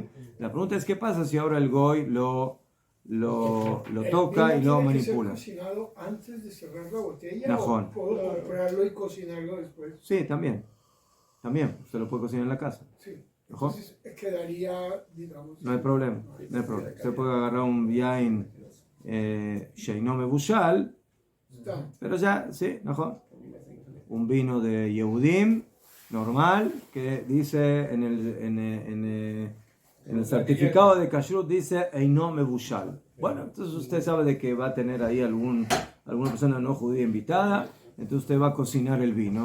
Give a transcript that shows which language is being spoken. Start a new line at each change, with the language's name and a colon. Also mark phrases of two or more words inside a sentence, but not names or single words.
Spanish: La pregunta es, ¿qué pasa si ahora el Goy lo toca y lo manipula? ¿Tiene que ser cocinado antes de cerrar la botella? Najón. ¿O puedo comprarlo y cocinarlo después? Sí, también. Usted lo puede cocinar en la casa. Sí. Najón. Entonces quedaría, digamos... No hay problema. Usted puede agarrar un
Hebrew: יין שאינו מבושל,
Spanish: pero ya, sí, Najón. Un vino de Yehudim normal que dice en el certificado de kashrut dice
Hebrew: אינו מבושל.
Spanish: Bueno, entonces usted sabe de que va a tener ahí alguna persona no judía invitada, entonces usted va a cocinar el vino.